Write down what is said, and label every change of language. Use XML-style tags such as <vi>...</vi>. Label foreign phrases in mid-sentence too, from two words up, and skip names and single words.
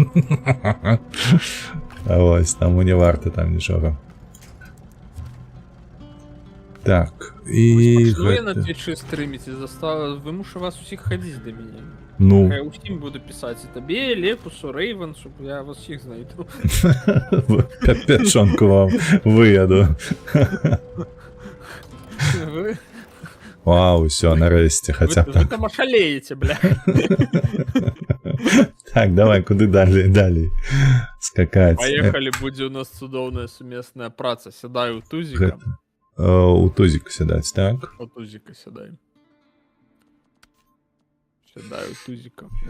<be>А вось, таму не варта там нічога. Так, і... Пачну я на Твічы стрыміць і вымушу вас усіх хадзіць да мяне. Ну... Я ўсім буду пісаць і табе, Лекусу, Рэйван,</be> <uk>щоб я вас всіх знайду.</uk> <be>Пячонку вам выяду. Вау, все, нарэшце, хаця так. Вы там ашалееце, бля. Так, давай, куды далей скакаць. Поехали, будзе у нас цудоўная сумесная праца. Сядай у тузіка. У тузіка сядаць, так? У тузіка сядай. Сядаю тузіка.</be>